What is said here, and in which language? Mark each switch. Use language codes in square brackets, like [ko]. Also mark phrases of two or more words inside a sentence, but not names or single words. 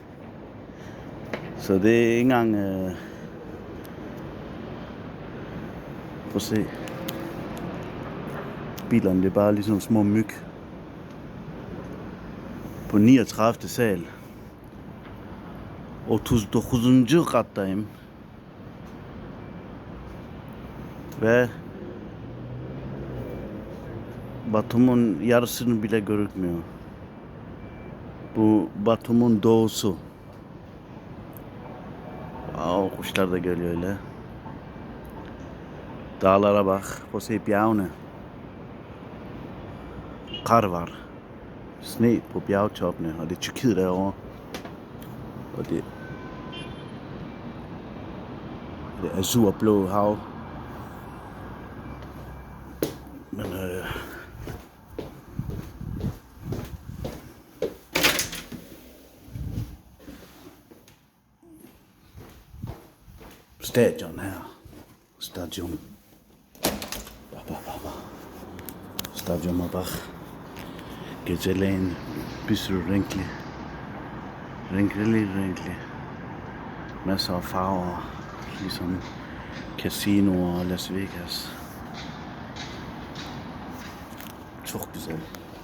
[da] Så det er ikke engang... Prøv at se. Bilerne, det er bare ligesom små myg. På 39. sal. 39. [tr] kattayım. Ve Batum'un yarısını bile görükmüyor. Bu Batum'un doğusu. Kuşlar da geliyor öyle. Dağlara bak. [da] Prøv at se bjergene. [tr] Kar var. [da] Sne på bjergtoppene, og det er Tyrkiet derovre. Og det azurblå hav. Men stadion her. Stadion. [tr] Stadyuma bak. Geceleyin bir sürü renkli. Renkli. [da] Masser af farver. Ligesom casinoer og Las Vegas. [tr] Çok güzel.